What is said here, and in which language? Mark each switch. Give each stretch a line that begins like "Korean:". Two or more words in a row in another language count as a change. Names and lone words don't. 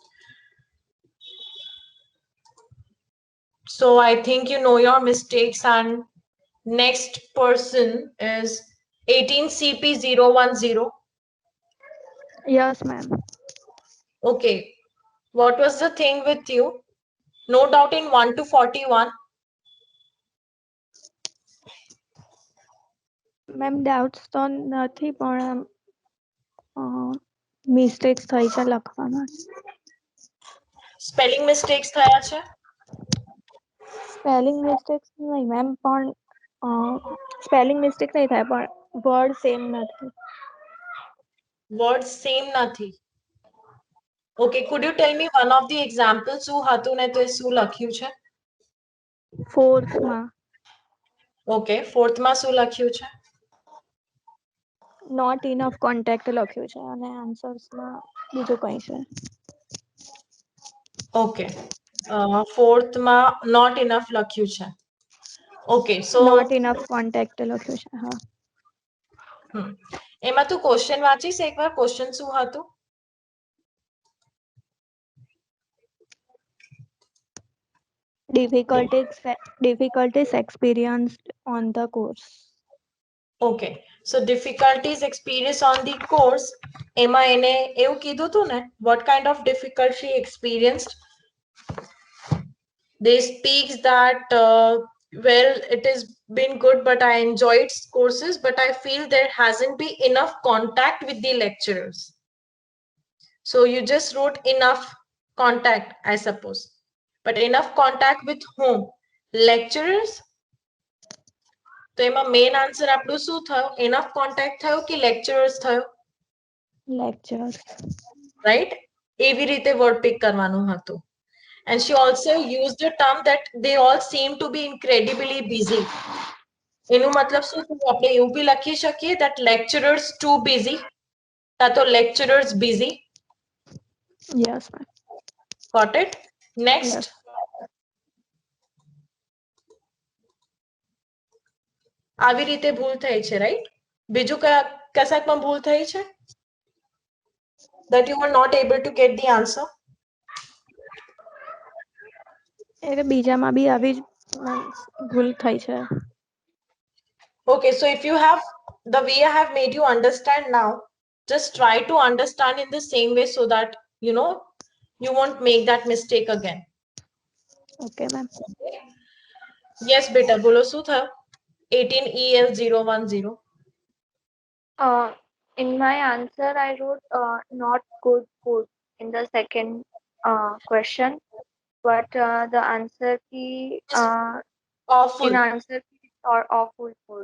English: So I think you know your mistakes, and next person is 18CP010. Yes, ma'am. Okay, what was the thing with you? No doubt in 1 to 41. ma'am doubts
Gujarati: તો નથી પણ મિસ્ટેક્સ થઈ છે લખવામાં.
English: Spelling mistakes
Gujarati: થયા છે?
English: spelling mistakes
Gujarati: નહીં મેમ, પણ
English: spelling mistake
Gujarati: નહીં થાય પણ
English: word same
Gujarati: નથી.
English: Words same નથી. Okay, could you tell me one of the examples?
Gujarati: શું હતું ને તો શું લખ્યું છે? ફોર્થમાં
English: Okay, fourth
Gujarati: માં શું લખ્યું છે?
English: not enough contact
Gujarati: લખ્યું છે અને આન્સર્સમાં બીજું કંઈ છે.
English: Okay, fourth માં not enough
Gujarati: લખ્યું છે.
English: Okay, so not enough contact
Gujarati: લખ્યું છે. હા, એમાં તું ક્વેશ્ચન વાંચીશ એકવાર? ક્વેશ્ચન શું હતું?
English: difficulties experienced on the course. Okay, so difficulties experienced on the course.
Gujarati: એમાં એને એવું કીધું હતું ને,
English: what kind of difficulty experienced? They speak that well, it has been good, but I enjoyed courses, but I feel there hasn't been enough contact with the lecturers. So you just wrote enough contact, I suppose, but enough contact with whom? Lecturers.
Gujarati: તો એમાં
English: main answer
Gujarati: આપણું શું થયો?
English: enough contact
Gujarati: થયો કે lecturers થયો?
English: Lectures.
Gujarati: Right? એવી રીતે
English: word pick
Gujarati: કરવાનું હતું.
English: And she also used the term that they all seem to be incredibly busy.
Gujarati: એનું મતલબ શું થયું? આપણે એવું બી લખી શકીએ
English: that lecturers too busy,
Gujarati: કા તો
English: lecturers busy. Yes, ma'am. Got it? Next. Yes.
Gujarati: આવી રીતે ભૂલ થઈ છે, right? બીજું કશાકમાં ભૂલ થઈ છે?
English: That you were not able to get the answer?
Gujarati: એટલે બીજામાં બી આવી જ ભૂલ થઈ છે.
English: Okay, so if you have the way I have made you understand now, just try to understand in the same way so that you know you won't make that mistake again. Okay, ma'am.
Gujarati: Yes,
Hindi: बेटा, बोलो
Gujarati: શું થયો?
English: 18EL010. In my answer, I wrote not good food in the second question, but the answer key Awful. in answer key or awful food.